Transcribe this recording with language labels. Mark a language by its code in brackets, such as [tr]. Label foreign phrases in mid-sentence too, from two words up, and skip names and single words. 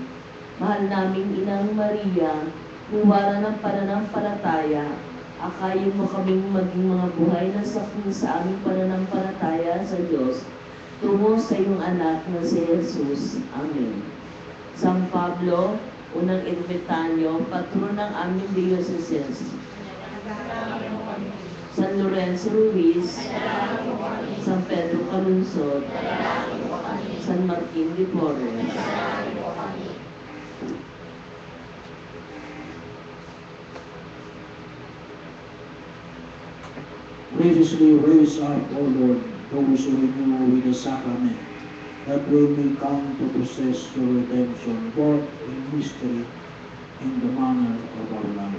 [tl] Mahal naming Inang Maria, huwara ng pananampalataya, akayin mo kaming maging mga buhay na saksi sa aming pananampalataya sa Diyos, tungo sa iyong anak na si Jesus. Amen. San Pablo, unang ermitanyo, patron ng aming diocese. San Lorenzo Ruiz, San Pedro Calunsod, San Martin de Porres. [en] Graciously raise up, O Lord, those who renew with the sacrament, that we may come to possess your redemption, both in mystery and the manner of our life.